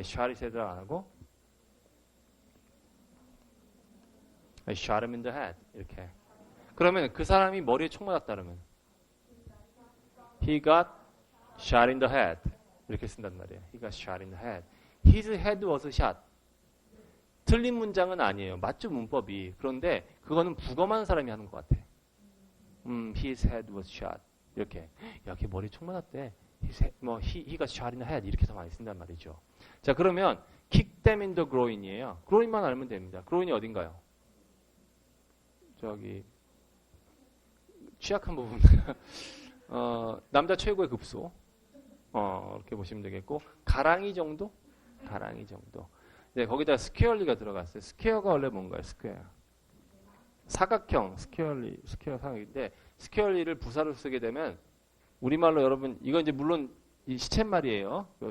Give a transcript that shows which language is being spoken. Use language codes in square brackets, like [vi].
[en] I shot his head [ko] 안 하고 [en] I shot him in the head. [ko] 이렇게. 그러면 그 사람이 머리에 총 맞았다 그러면 [en] He got shot in the head. [ko] 이렇게 쓴단 말이에요. [en] He got shot in the head. His head was shot. [ko] 틀린 문장은 아니에요. 맞죠, 문법이. 그런데 그거는 부검한 사람이 하는 것 같아. [en] His head was shot. [ko] 이렇게. 야, 걔 머리에 총 맞았대. [en] He got shot in the head. [ko] 이렇게 더 많이 쓴단 말이죠. 자, 그러면 kick them in the groin이에요. groin만 알면 됩니다. groin이 어딘가요? 저기 취약한 부분. 남자 최고의 급소. 이렇게 보시면 되겠고 가랑이 정도? 가랑이 정도. 네, 거기다 스퀘어리가 들어갔어요. 스퀘어가 원래 뭔가요? 스퀘어. 사각형, 스퀘어 사각인데 스퀘어리를 부사로 쓰게 되면 우리말로 여러분 이건 이제 물론 이 시쳇말이에요.